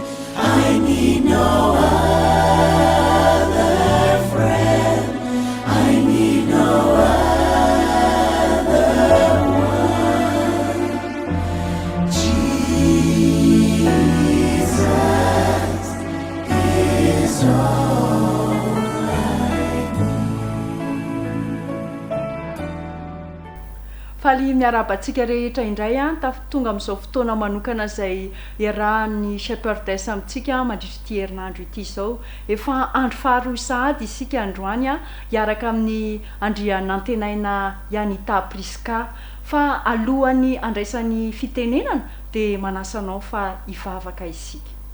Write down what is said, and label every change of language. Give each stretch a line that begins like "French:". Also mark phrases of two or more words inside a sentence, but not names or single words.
English: I need no other friend. I need no other one. Jesus is all I
Malagasy: faly miarabantsika rehetra indray a tonga amin'izao fotoana manokana izay iarahan'ny shepherdess amintsika mandritra ity herinandro ity izao efa andro faharoa sahady isika androany a hiaraka amin'ny andrian'ny antenaina Anita Priska fa alohany andraisan'ny fitenenana dia manasanao fa hivavaka isika.